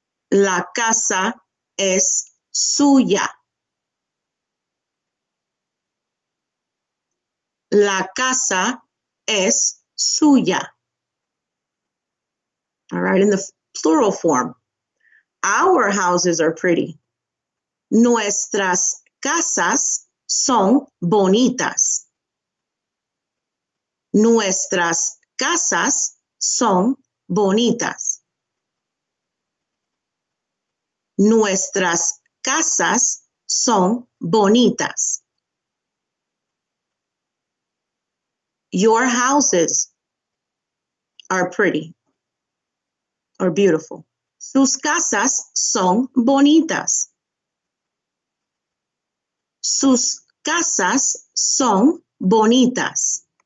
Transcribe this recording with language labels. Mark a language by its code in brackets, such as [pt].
[es] La casa es suya. La casa es suya. [en] All right, in the plural form. Our houses are pretty. [es] Nuestras casas son bonitas. Nuestras casas son bonitas. Nuestras casas son bonitas. [en] Your houses are pretty or beautiful. [es] Sus casas son bonitas. Sus casas son bonitas.